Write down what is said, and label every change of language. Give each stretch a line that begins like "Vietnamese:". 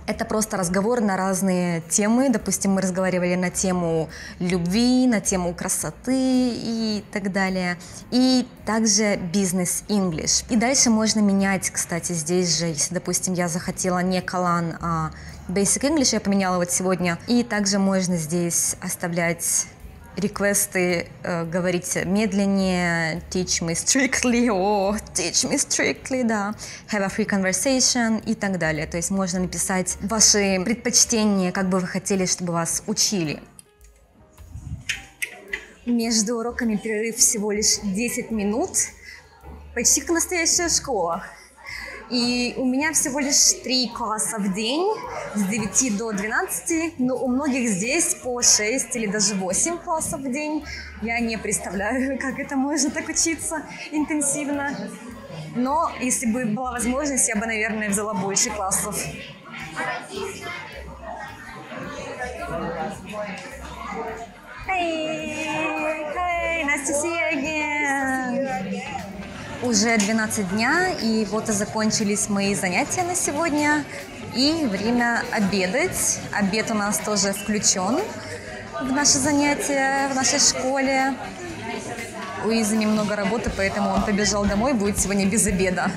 Russian: Это просто разговор на разные темы. Допустим, мы разговаривали на тему любви, на тему красоты и так далее. И также Business English. И дальше можно менять, кстати, здесь же, если, допустим, я захотела не Kalan, а Basic English, я поменяла вот сегодня. И также можно здесь оставлять реквесты говорить медленнее,
English: teach me strictly, teach me strictly,
Russian: да,
English: have a free conversation
Russian: и так далее. То есть можно написать ваши предпочтения, как бы вы хотели, чтобы вас учили. Между уроками перерыв всего лишь 10 минут, почти как настоящая школа. И у меня всего лишь 3 класса в день, с 9 до 12, но у многих здесь по 6 или даже 8 классов в день. Я не представляю, как это можно так учиться интенсивно. Но если бы была возможность, я бы, наверное, взяла больше классов.
English: Hey, nice to see you again.
Russian: Уже 12 дня, и вот и закончились мои занятия на сегодня. И время обедать. Обед у нас тоже включен в наши занятия в нашей школе. У Изами много работы, поэтому он побежал домой, будет сегодня без обеда.